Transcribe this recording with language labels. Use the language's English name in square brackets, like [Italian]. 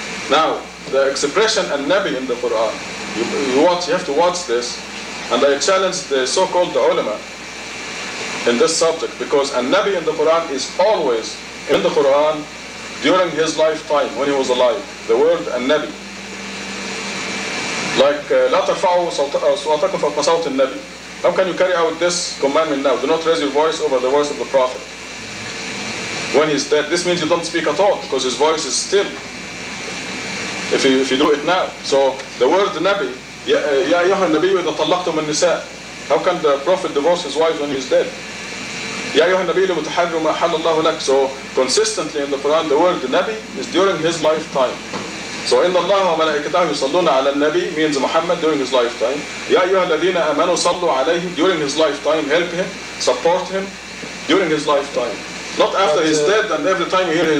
[English] Now, the expression an-nabi in the Quran, you have to watch this, and I challenge the so-called ulama in this subject, because an-nabi in the Quran is always in the Quran during his lifetime, when he was alive. The word an-nabi. Like, [Arabic] لا ترفعوا صوتكم فوق صوت النبي. [English] How can you carry out this commandment now? Do not raise your voice over the voice of the Prophet. When he's dead, this means you don't speak at all, because his voice is still. If you do it now. So, the word nabi, [Arabic] يا أيها النبي إذا طلقتم النساء. [English] How can the Prophet divorce his wife when he's dead? [Arabic] يا أيها النبي لم تحرم ما أحل الله لك. [English] So consistently in the Quran the word Nabi is during his lifetime. So [Arabic] إن الله وملائكته يصلون على النبي [English] means Muhammad during his lifetime. [Arabic] يا أيها الذين آمنوا صلوا عليه [English] during his lifetime. Help him, support him during his lifetime. Not after he's dead and every time you hear his